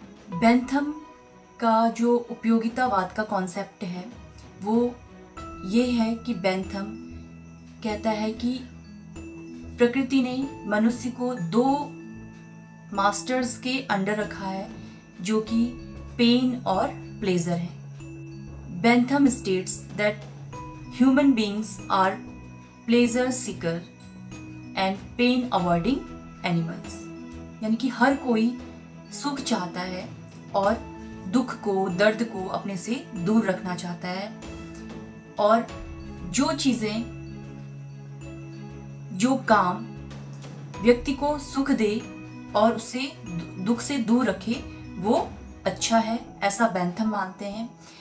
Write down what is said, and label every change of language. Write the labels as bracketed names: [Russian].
[Hindi] Bentham का जो उपयोगितावाद का कॉन्सेप्ट है वो ये है कि बेंथम कहता है कि प्रकृति ने मनुष्य को दो मास्टर्स के अंडर रखा है जो कि पेन और प्लेजर है। [English] Bentham states that human beings are pleasure seeker and pain avoiding animals. [Hindi] यानी कि हर कोई सुख चाहता है और दुख को, दर्द को अपने से दूर रखना चाहता है, और जो चीजें, जो काम व्यक्ति को सुख दे और उसे दुख से दूर रखे वो अच्छा है, ऐसा बेंथम मानते हैं।